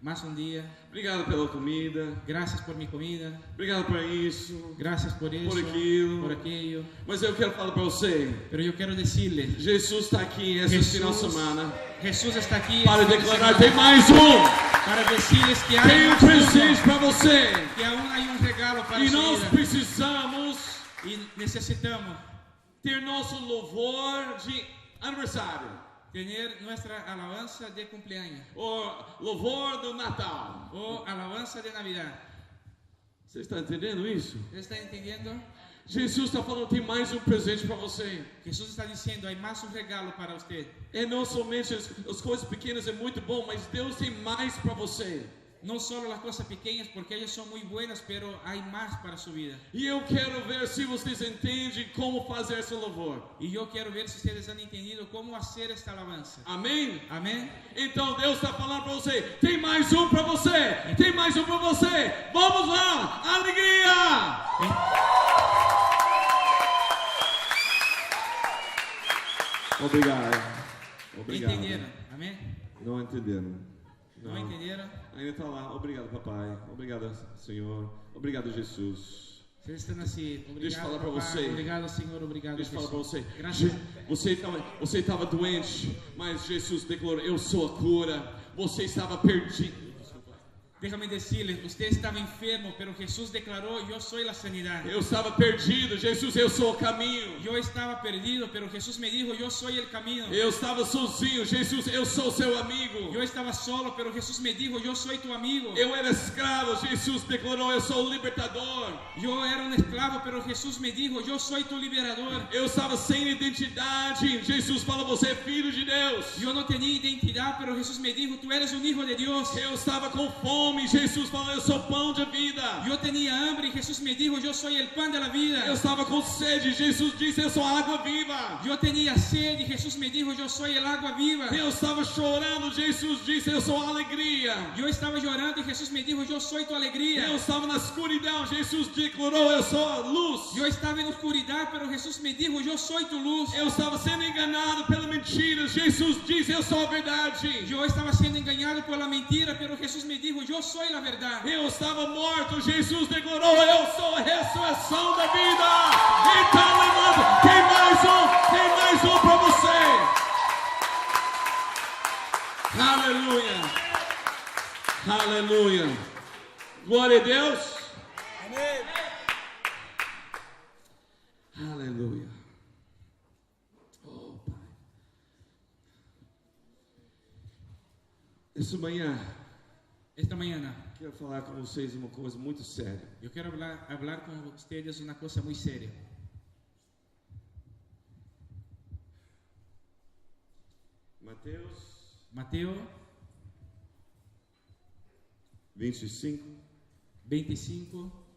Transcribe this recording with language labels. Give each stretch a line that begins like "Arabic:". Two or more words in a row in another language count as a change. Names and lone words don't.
Spanish: más un día.
Portuguese: Obrigado pela comida.
Spanish: Gracias por mi comida.
Portuguese: Obrigado por isso.
Spanish: Gracias por eso,
Portuguese: Por aquilo.
Spanish: por aquello.
Portuguese: Mas eu quero falar para você.
Spanish: Pero yo quiero decirle,
Portuguese: Jesus está aqui esse final de semana
Spanish: Jesús está aquí
Portuguese: para
Spanish: esta
Portuguese: declarar:
Spanish: semana
Portuguese: tem mais um.
Spanish: para decirles que
Portuguese: Tem
Spanish: hay
Portuguese: um
Spanish: más uno,
Portuguese: presente para você.
Spanish: que aún hay un regalo para
Portuguese: E
Spanish: su
Portuguese: nós
Spanish: vida.
Portuguese: precisamos
Spanish: Y necesitamos
Portuguese: ter nosso louvor de aniversário.
Spanish: tener nuestra alabanza de cumpleaños
Portuguese: Ou louvor do Natal.
Spanish: o alabanza de Navidad.
Portuguese: Você está entendendo isso?
Spanish: ¿Está entendiendo?
Portuguese: Jesus está falando: tem mais um presente para você.
Spanish: Jesús está diciendo, hay más un regalo para usted.
Portuguese: É não somente as coisas pequenas é muito bom, mas Deus tem mais para você.
Spanish: No solo las cosas pequeñas, porque ellas son muy buenas, pero hay más para su vida.
Portuguese: E eu quero ver se vocês entendem como fazer esse louvor.
Spanish: Y yo quiero ver si ustedes han entendido cómo hacer esta alabanza.
Portuguese: Amém?
Spanish: Amén.
Portuguese: Então Deus está falando para você: tem mais um para você. Tem mais um para você. Vamos lá, alegria! Obrigado. Obrigado.
Spanish: ¿Entendieron? Amén.
Portuguese: Não entenderam?
Spanish: ¿No entendieron?
Portuguese: Ainda está lá. Obrigado, papai. Obrigado, Senhor. Obrigado, Jesus.
Spanish: Ustedes están así.
Portuguese: Deixa eu falar Obrigado, para
Spanish: papá.
Portuguese: você. Obrigado, Senhor. Obrigado, Deixa eu falar para Jesus. você. Graças. Você estava doente, mas Jesus declarou: eu sou a cura. Você estava perdido.
Spanish: Déjame decirles, usted estaba enfermo, pero Jesús declaró, yo soy la sanidad.
Portuguese: Eu estava perdido. Jesus, eu sou o caminho.
Spanish: Yo estaba perdido, pero Jesús me dijo, yo soy el camino.
Portuguese: Eu estava sozinho. Jesus, eu sou seu amigo.
Spanish: Yo estaba solo, pero Jesús me dijo, yo soy tu amigo.
Portuguese: Eu era escravo. Jesus declarou: eu sou o libertador.
Spanish: Yo era un esclavo, pero Jesús me dijo, yo soy tu liberador.
Portuguese: Eu estava sem identidade. Jesus falou: você é filho de Deus.
Spanish: Yo no tenía identidad, pero Jesús me dijo, tú eres un hijo de Dios.
Portuguese: Eu estava com fome. Jesus falou: eu sou pão de vida.
Spanish: Yo tenía hambre y Jesús me dijo, yo soy el pan de la vida.
Portuguese: Eu estava com sede. Jesus disse: eu sou a água viva.
Spanish: Yo tenía sed y Jesús me dijo, yo soy el agua viva.
Portuguese: Eu estava chorando. Jesus disse: eu sou a alegria.
Spanish: Yo estaba llorando y Jesús me dijo, yo soy tu alegría.
Portuguese: Eu estava na escuridão. Jesus declarou: eu sou a luz.
Spanish: Yo estaba en oscuridad, pero Jesús me dijo, yo soy tu luz.
Portuguese: Eu estava sendo enganado pela mentira. Jesus disse: eu sou a verdade.
Spanish: Yo estaba siendo engañado por la mentira, pero Jesús me dijo, yo soy la verdad.
Portuguese: Eu estava morto. Jesus declarou: eu sou a ressurreição da vida. Então levanta. Tem mais um para você. Aleluia. Aleluia. Glória a Deus. Amém. Aleluia. Oh, Pai.
Spanish: Esta mañana
Portuguese: Quero falar com vocês uma coisa muito séria.
Spanish: yo quiero hablar con ustedes una cosa muy seria. Mateo 25. 25,